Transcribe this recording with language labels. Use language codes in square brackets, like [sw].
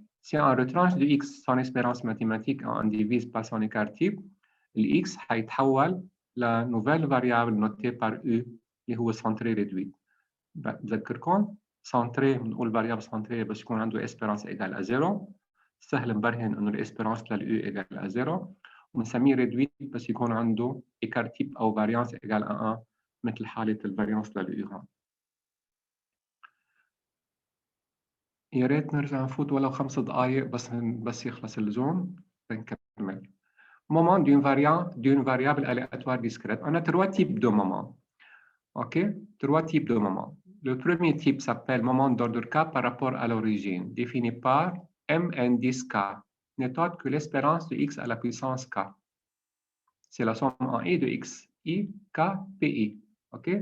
[fr] Si on retranche de x son espérance mathématique et on divise par son écart type, le x [ar] هيتحول [fr] la nouvelle variable notée par u [ar] اللي هو [fr] centrée réduite. [ar] بذكركم centré بنقول [fr] variable centrée [ar] بس يكون عنده [fr] espérance égale à 0. [ar] سهل نبرهن انه الاسبيرانس للu [fr] égale à 0. [ar] وبنسميه réduite بس يكون عنده écart type او [fr] variance égale à 1 [ar] مثل حالة الفاريانس للu هون. يا ريت نرجع نفوت ولو 5 دقائق بس يخلص الزوم بنكمل. [fr] Moment d'une variable aléatoire discrète. On a 3 types de moments. OK? 3 types de moments. Le premier type s'appelle moment d'ordre K par rapport à l'origine, défini par m indice K. Note que l'espérance de x à la puissance K, c'est la somme en i de x, i, K, pi. OK?